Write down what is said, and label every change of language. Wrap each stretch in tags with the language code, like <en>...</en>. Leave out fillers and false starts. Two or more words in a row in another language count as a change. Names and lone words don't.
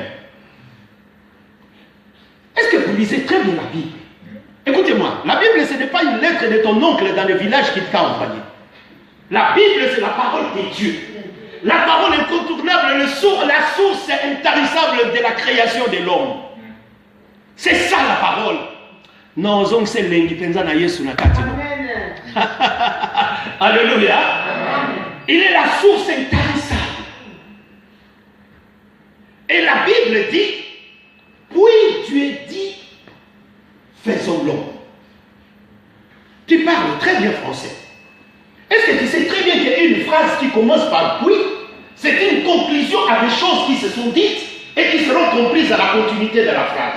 <fr>Est-ce que vous lisez très bien la Bible? Écoutez-moi, la Bible, ce n'est pas une lettre de ton oncle dans le village qu'il t'a envoyé. La Bible, c'est la parole de Dieu. La parole incontournable, la source intarissable de la création de l'homme. C'est ça la parole. Non, c'est</fr> <ln>l'engi penza na Yesu na kati no.</ln> <fr>Alléluia. Il est la source intarissable. Et la Bible dit, puis Dieu dit, faisons l'homme. Tu parles très bien français. Est-ce que tu sais très bien qu'il y a une phrase qui commence par puis, c'est une conclusion à des choses qui se sont dites et qui seront comprises à la continuité de la phrase.</fr>